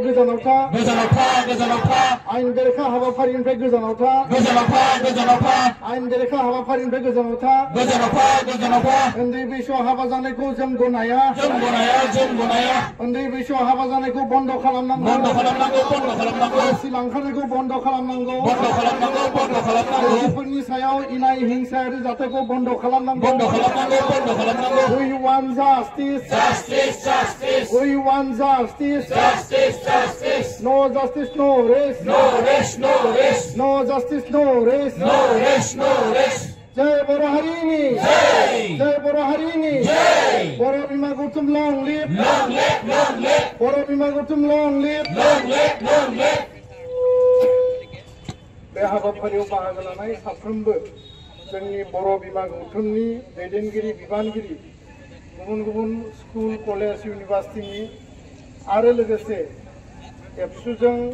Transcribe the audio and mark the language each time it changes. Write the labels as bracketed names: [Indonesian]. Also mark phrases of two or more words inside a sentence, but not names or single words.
[Bodo] गोजानाव था आयेन बेरेखा हाबाफारिनिफ्राय गोजानाव था आयेन बेरेखा हाबाफारिनिफ्राय गोजानाव था उन्दै बैसोआव हाबा जानायखौ जों गनाया उन्दै बैसोआव हाबा जानायखौ बन्द' खालामनांगौ लांखारनायखौ बन्द' खालामनांगौ आइजोफोरनि सायाव इनाय हिंसायारि जाथायखौ बन्द' खालामनांगौ [English] We want justice. We want justice. No justice, no rest. No justice, no rest. [Bodo] जय बर' हारिनि जय बर' हारिनि बर' बिमा गौथुम [English] long live [Bodo] बर' बिमा गौथुम [English] long live [Bodo] बे हाबाफारियाव बाहागो लानाय साफ्रोमबो जोंनि बर' बिमा गौथुमनि दैदेनगिरि बिबानगिरि गुबुन गुबुन [English] school college [Bodo] इउनिभार्सिटिनि आरो लोगोसे एबसुजों